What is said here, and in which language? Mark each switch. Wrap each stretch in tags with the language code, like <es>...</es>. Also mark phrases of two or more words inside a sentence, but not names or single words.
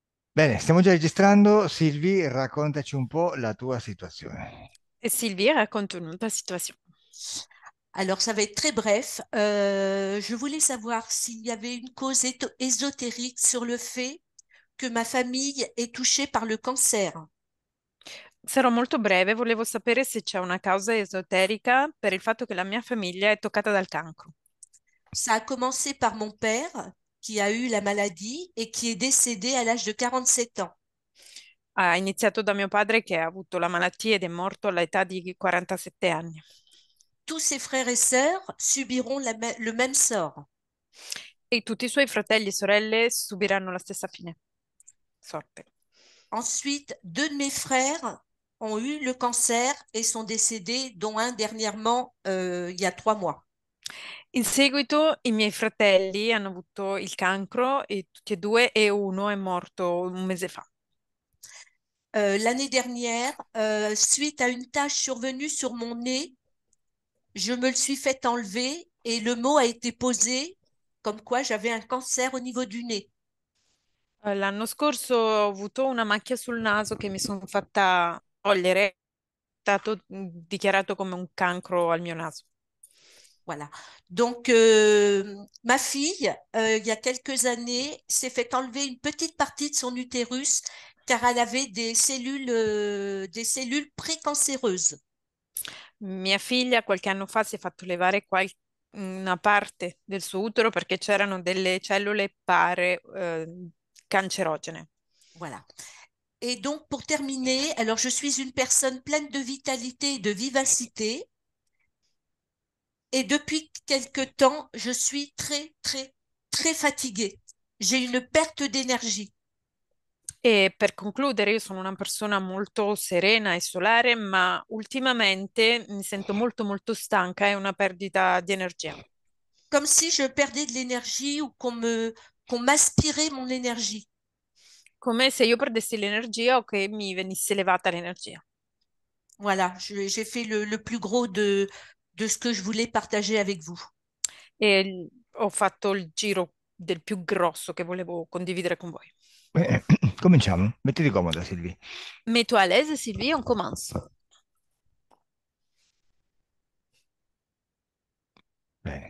<it>Bene, stiamo già registrando. Silvi, raccontaci un po' la tua situazione.</it> <fr>Et Sylvie, raconte-nous ta situation. Alors, ça va être très bref. Je voulais savoir s'il y avait une cause ésotérique sur le fait que ma famille est touchée par le cancer.</fr> <it>Sarò molto breve, volevo sapere se c'è una causa esoterica per il fatto che la mia famiglia è toccata dal cancro.</it> <fr>Ça a commencé par mon père qui a eu la maladie et qui est décédé à l'âge de 47 ans.</fr> <it>Ha iniziato da mio padre che ha avuto la malattia ed è morto all'età di 47 anni.</it> <fr>Tous ses frères et sœurs subiront le même sort.</fr> <it>E tutti i suoi fratelli e sorelle subiranno la stessa fine, sorte.</it> <fr>Ensuite, deux de mes frères ont eu le cancer et sont décédés, dont un dernièrement il y a 3 mois.</fr> <it>In seguito i miei fratelli hanno avuto il cancro e tutti e due e uno è morto un mese fa.</it> <fr>L'année dernière, suite à une tache survenue sur mon nez, je me le suis fait enlever et le mot a été posé comme quoi j'avais un cancer au niveau du nez.</fr> <it>L'anno scorso ho avuto una macchia sul naso che mi sono fatta togliere, è stato dichiarato come un cancro al mio naso.</it> <fr>Voilà. Donc, ma fille, il y a quelques années, s'est fait enlever une petite partie de son utérus car elle avait des cellules précancéreuses.</fr> <it>Mia figlia qualche anno fa si è fatto levare una parte del suo utero perché c'erano delle cellule pare cancerogene.</it> <fr>Voilà. Et donc, pour terminer, alors je suis une personne pleine de vitalité et de vivacité. Et depuis quelque temps, je suis très, très, très fatiguée. J'ai une perte d'énergie.</fr> <it>E per concludere, io sono una persona molto serena e solare, ma ultimamente mi sento molto molto stanca e una perdita di energia.</it> <fr>Comme si je perdais de l'énergie ou qu'on m'aspirait mon énergie.</fr> <it>Come se io perdessi l'energia o che mi venisse levata l'energia.</it> <fr>Voilà, j'ai fait le plus gros de ce que je voulais partager avec vous.</fr> <it>Ho fatto il giro del più grosso che volevo condividere con voi. Bene, cominciamo. Mettiti comoda, Silvi.</it> <fr>Mets-toi à l'aise, Sylvie, on commence.</fr> <it>Bene.</it>